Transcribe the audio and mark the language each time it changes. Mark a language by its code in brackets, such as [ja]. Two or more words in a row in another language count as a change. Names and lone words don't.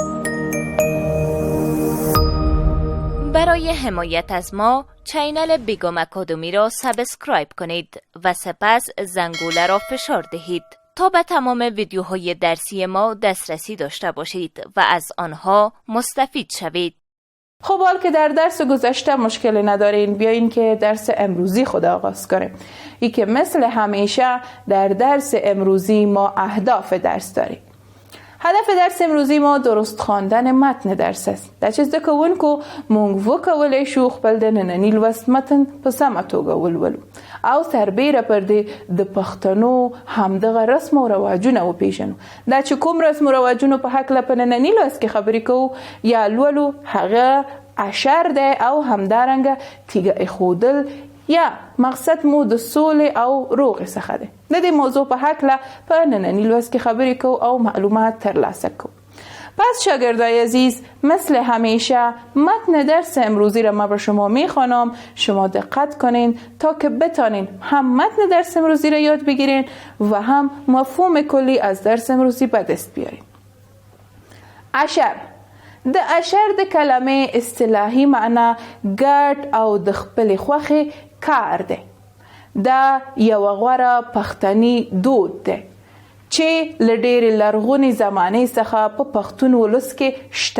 [fa] برای حمایت از ما چینل بیگم اکادمی را سابسکرایب کنید و سپس زنگوله را فشار دهید تا به تمام ویدیوهای درسی ما دسترسی داشته باشید و از آنها مستفید شوید. خب حال که در درس گذشته مشکلی ندارین، بیاین که درس امروزی خود آغاز کنیم. ای که مثل همیشه در درس امروزی ما اهداف درس داریم. هدف درس امروزی ما درست خواندن متن درس است. [ps] دا چې زده کوونکو موږ وکولی شو خپل د ننني لوست متن په سمه توګه ولولو او سربیره پر دې د پښتنو همدغه رسم او رواجونه وپیژنو. دا چې کوم رسم او رواجونو په هکله په ننني لوست کې خبرې کوو یا لولو، هغه اشر دی او همدارنګه تیږه ایښودل یا مقصد مو د سولې او روغې څخه دی. د دې موضوع په هکله په ننني لوست کې خبرې کوو او معلومات ترلاسه کوو. [fa] پس شاگردای عزیز، مثل همیشه متن درس امروزی را من به شما میخوانم. شما دقت کنین تا که بتانین هم متن درس امروزی را یاد بگیرین و هم مفهوم کلی از درس امروزی به دست بیارین. [ps] اشر. د اشر د کلمه اصطلاحي معنا ګډ او د خپل خوخه کار دی. دا یو غوره پښتني دود دی چې له ډېرې لرغونې زمانې څخه په پښتون ولس کې شته.